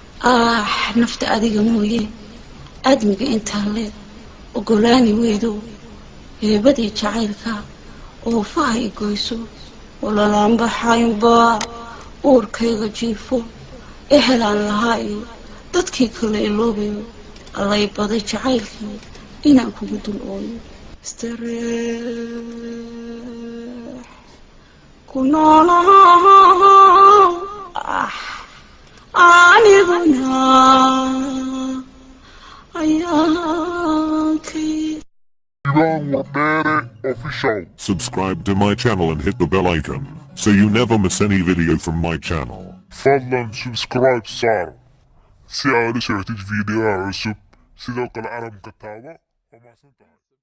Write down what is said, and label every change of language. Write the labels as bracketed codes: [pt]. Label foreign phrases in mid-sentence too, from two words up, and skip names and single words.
[so] Ah, nafta adiga mooye, aadmiga intaa le, ogolaani weydo, heebadii jacaylka, oofaha i goyso, walalaan baxaynba, uurkayga jiifo, ehelaan lahaa iyo dadkii kale iloobayo, allay baday jacaylkii, inaan kugu dul ooyo. Istareex ku noolow, ah, aniguna ayaankii. Ivan Wabere Official. [en] Subscribe to my channel and hit the bell icon, so you never miss any video from my channel. [so] Fadlan subscribe saar, si aad u socotid videoyaha cusub. Sidoo kale, alarmka taabo. Waa mahadsantahay.